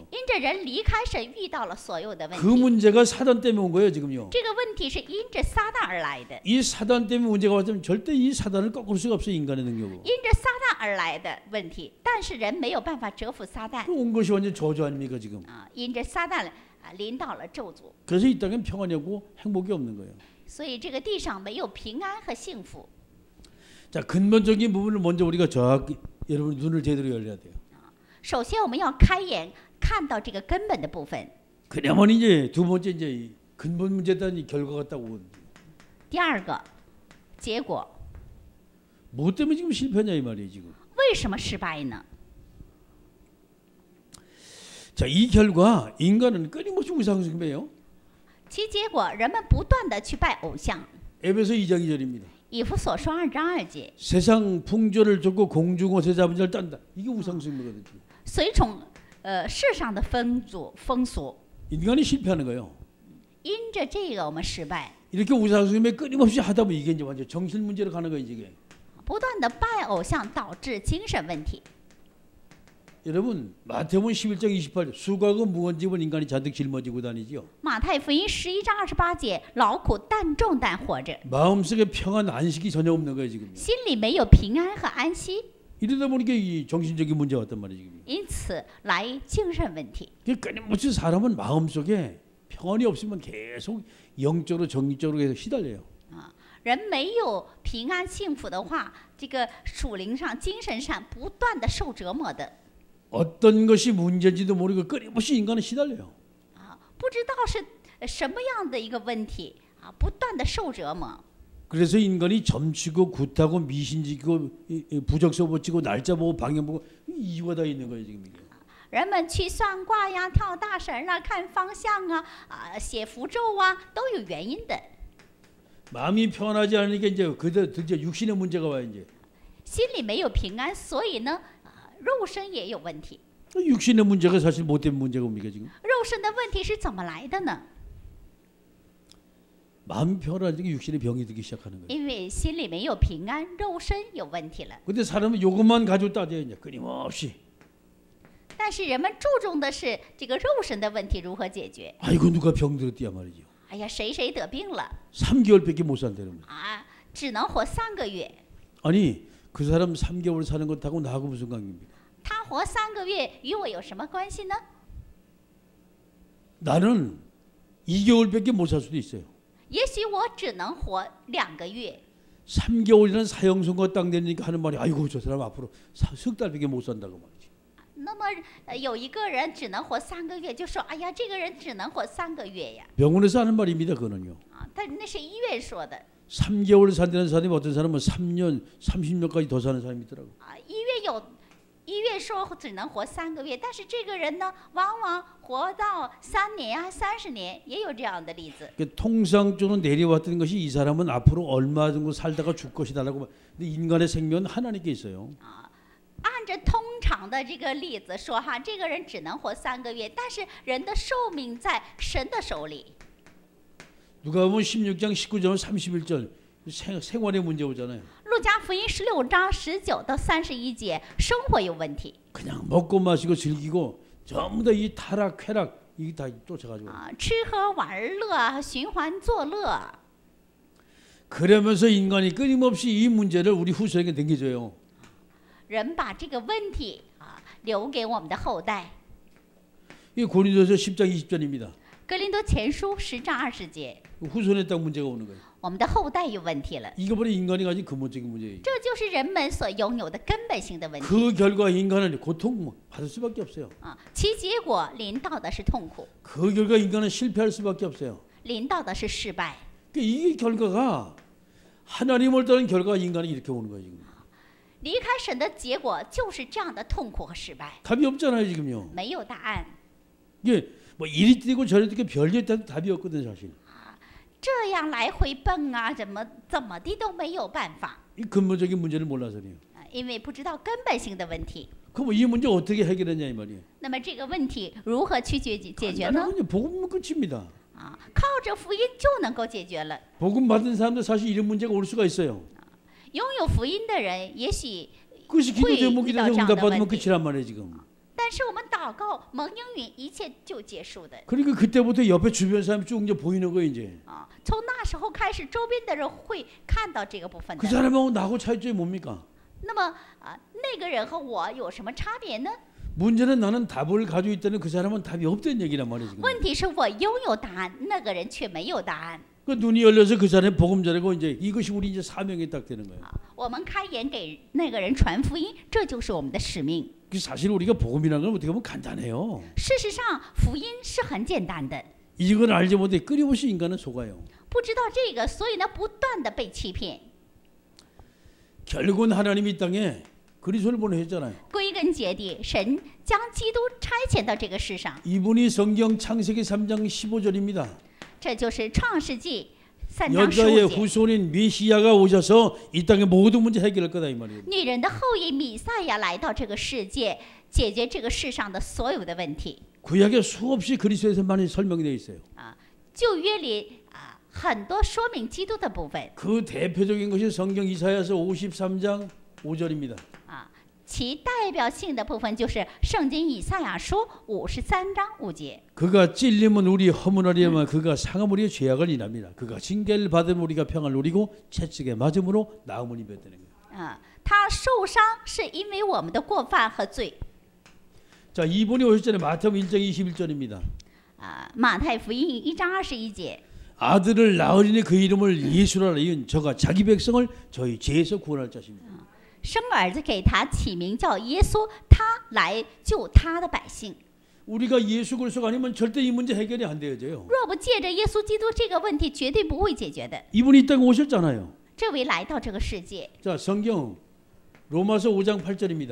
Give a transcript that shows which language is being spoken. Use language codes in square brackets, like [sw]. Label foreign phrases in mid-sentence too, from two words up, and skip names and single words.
[zh] 因着人离开神，遇到了所有的问 [ko] 그 [zh] 题。 [ko] 문제가 사단 때문에 온 거예요 지금요. [zh] 这个问题是因着撒旦而来的， [ko] 이 사단 때문에 문제가 왔다면 절대 이 사단을 꺾을 수가 없어요 인간의 능력으로. [zh] 因着撒旦而来的问题。但是人没有办法折服撒旦 [ko] 온 것이 완전 저주 아닙니까 지금. [zh] 啊，因着撒旦临到了咒诅， [ko] 그래서 이 땅엔 평안이 없고 행복이 없는 거예요. [zh] 所以这个地上没有平安和幸福。 [ko] 자, 근본적인 부분을 먼저 우리가 여러분 눈을 제대로 열어야 돼요. [zh] 首先，我们要开眼看到这个根本的部分。 [ko] 그러면 이제 두 번째 이제 이 근본 문제에 대한 이 결과가 딱 오거든요. [zh] 第二个结果， [ko] 뭐 때문에 지금 실패냐 이 말이에요 지금. [zh] 为什么失败呢？ [ko] 자, 이 결과 인간은 끊임없이 우상숭배예요. [zh] 其结果，人们不断的去拜偶像。 [ko] 에베소 2장 2절입니다. [zh] 以弗所书2章2节， [ko] 세상 풍조를 쫓고 공중옷에 잡은 자를 딴다. 이게 우상숭배거든요. [zh] 随从世上的风俗， [ko] 인간이 실패하는 거예요. [zh] 因着这个我们失败， [ko] 이렇게 우상숭배 끊임없이 하다 보면 이게 이제 완전 정신 문제로 가는 거예요 이게. [zh] 不断的拜偶像导致精神问题。 [ko] 여러분 마태복음 11장 28절 수고하고 무거운 짐을 인간이 잔뜩 짊어지고 다니지요. [zh] 马太福音11章28节，劳苦担重担活着， [ko] 마음속에 평안 안식이 전혀 없는 거예요 지금. [zh] 心里没有平安和安息， [ko] 이러다 보니까 이 정신적인 문제가 왔단 말이에요 지금. [zh] 因此来精神问题。 [ko] 끊임없이 사람은 마음속에 평안이 없으면 계속 영적으로 정신적으로 계속 시달려요. [zh] 人没有平安幸福的话，这个属灵上、精神上不断的受折磨的。 [ko] 어떤 것이 문제인지도 모르고 끊임없이 인간은 시달려요. [zh] 不知道是什么样的一个问题啊，不断的受折磨。 [ko] 그래서 인간이 점치고 굿하고 미신지고 부적서 붙이고 날짜 보고 방향 보고 이유가 다 있는 거예요 지금 이게. [zh] 人们去算卦呀、跳大神啦、看方向啊、写符咒啊，都有原因的。 [ko] 마음이 편하지 않으니까 이제 그들 이제 육신의 문제가 와요 이제. [zh] 心里没有平安，所以呢，肉身也有问题。 [ko] 육신의 문제가 사실 뭐 때문에 문제가 옵니까 지금? [zh] 肉身的问题是怎么来的呢？ [ko] 마음이 편하니까 육신의 병이 들기 시작하는 거예요. [zh] 因为心里没有平安，肉身有问题了。 [ko] 근데 사람은 요것만 가지고 따져요 이제 끊임없이. [zh] 但是人们注重的是这个肉身的问题如何解决。 [ko] 아이고 누가 병들었디야 말이죠. [zh] 哎呀，谁得病了 [ko] 3개월밖에 못 산다는 거예요. [zh] 啊，只能活3个月。 [ko] 아니 그 사람 3개월 사는 것하고 나하고 무슨 관계입니까? [zh] 他活3个月与我有什么关系呢？ [ko] 나는 2개월밖에 못 살 수도 있어요. [zh] 也许我只能活2个月。 [ko] 3개월이라는 사형선고 딱 내니까 하는 말이 아이고 저 사람 앞으로 석 달밖에 못 산다고 말이지. [zh] 那么有一个人只能活3个月，就说哎呀，这个人只能活3个月呀。 [ko] 병원에서 하는 말입니다. 그거는요. [zh] 啊，但那是医院说的。 [ko] 3개월 산다는 사람이 어떤 사람은 3년, 30년까지 더 사는 사람이 있더라고. [zh] 啊，医院说只能活3个月，但是这个人呢，往往活到3年啊、30年，也有这样的例子。 [ko] 통상적으로 내려왔던 것이 이 사람은 앞으로 얼마 정도 살다가 죽을 것이다라고. 근데 인간의 생명은 하나님께 있어요. [zh] 按照通常的这个例子说哈，这个人只能活3个月，但是人的寿命在神的手里。 [ko] 누가 보면 16장 19절 31절 생활의 문제 오잖아요. [zh] 路加福音16章19到31节，生活有问题。 [ko] 그냥 먹고 마시고 즐기고 전부 다 이 타락, 쾌락 이게 다 쫓아가지고 [zh] 吃喝玩乐，寻欢作乐。 [ko] 그러면서 인간이 끊임없이 이 문제를 우리 후손에게 넘겨줘요. [zh] 人把这个问题留给我们的后代。 [ko] 이 고린도서 10장 20절입니다. [zh] 哥林多前书10章20节， [ko] 후손에 딱 문제가 오는 거예요. [zh] 我们的后代有问题了， [ko] 이게 바로 인간이 가진 근본적인 문제예요. [zh] 这就是人们所拥有的根本性的问题。 [ko] 그 결과 인간은 고통 받을 수밖에 없어요. [zh] 其结果临到的是痛苦， [ko] 그 결과 인간은 실패할 수밖에 없어요. [zh] 临到的是失败。 [ko] 이 결과가 하나님을 따른 결과가 인간이 이렇게 오는 거예요. 지금. [zh] 离开神的结果就是这样的痛苦和失败， [ko] 답이 없잖아요 지금요. [zh] 没有答案。 [ko] 이게 뭐 이리 뛰고 저리 뛰고 별짓 다 답이 없거든 사실. [zh] 这样来回蹦怎么地都没有办法， [ko] 이 근본적인 문제를 몰라서요. [zh] 因为不知道根本性的问题。 [ko] 그럼 이 문제 어떻게 해결하냐 이 말이에요. [zh] 那么这个问题如何去解决呢？ [ko] 복음은 끝입니다. [zh] 靠着福音就能够解决了。 [ko] 복음 받은 사람도 사실 이런 문제가 올 수가 있어요. [zh] 拥有福音的人也许 [ko] 그것이 기도 제목이 돼서 [zh] 会遇到这样的 [ko] 응답 받으면 [zh] 问题。 [ko] 끝이란 말이에요 지금. [zh] 但是我们祷告蒙应允，一切就结束的。 [ko] 그러니까 그때부터 옆에 주변 사람이 쭉 이제 보이는 거예요 이제. [zh] 从那时候开始，周边的人会看到这个部分 [ko] 그 [zh] 的。 [ko] 사람하고 나하고 차이점이 뭡니까? [zh] 那么那个人和我有什么差别呢？ [ko] 문제는 나는 답을 가지고 있다는 그 사람은 답이 없다는 얘기란 말이에요 지금. [zh] 问题是我拥有答案，那个人却没有答案。 [ko] 그 눈이 열려서 그 사람이 복음 전하고 이제 이것이 우리 이제 사명이 딱 되는 거예요. [zh] 我们开眼给那个人传福音，这就是我们的使命。 [ko] 그 사실 우리가 복음이라는 건 어떻게 보면 간단해요. [zh] 事实上，福音是很简单的。 [ko] 이걸 알지 못해 끊임없이 인간은 속아요. [zh] 不知道这个，所以呢，不断的被欺骗。 [ko] 결국은 하나님이 이 땅에 그리스도를 보내셨잖아요. [zh] 归根结底，神将基督差遣到这个世上， [ko] 이분이 성경 창세기 3장 15절입니다. [zh] 这就是创世纪3章 [ko] 여자의 [zh] 15节。 [ko] 후손인 메시아가 오셔서 이 땅의 모든 문제 해결할 거다 이 말이에요. [zh] 女人的后裔弥赛亚来到这个世界，解决这个世上的所有的问题。 [ko] 구약에 수없이 그리스도에서 많이 설명되어 있어요. [zh] 旧约里很多说明基督的部分。 [ko] 그 대표적인 것이 성경 이사야서 53장 5절입니다. [zh] 其代表性的部分就是圣经以赛亚书53章5节。 [ko] 그가 찔림은 우리 허물하리에만 그가 상함 우리의 죄악을 인합니다. 그가 징계를 받으면 우리가 평안을 누리고 채찍에 맞음으로 나음을 입었다는 거예요. [zh] 他受伤是因为我们的过犯和罪。 [ko] 자, 이분이 오셨잖아요. 마태복음 1장 21절입니다. [zh] 马太福音1章21节。 [ko] 아들을 낳으리니 그 이름을 예수라 이은 저가 자기 백성을 저희 죄에서 구원할 자십니다. [zh] 生儿子给他起名叫耶稣，他来救他的百姓。 [ko] 우리가 예수 그리스도가 아니면 절대 이 문제 해결이 안 되어져요. [zh] 若不借着耶稣基督，这个问题绝对不会解决的。 [ko] 이분이 이 땅에 오셨잖아요. [zh] 这位来到这个世界， [ko] 자, 성경 로마서 5장 8절입니다.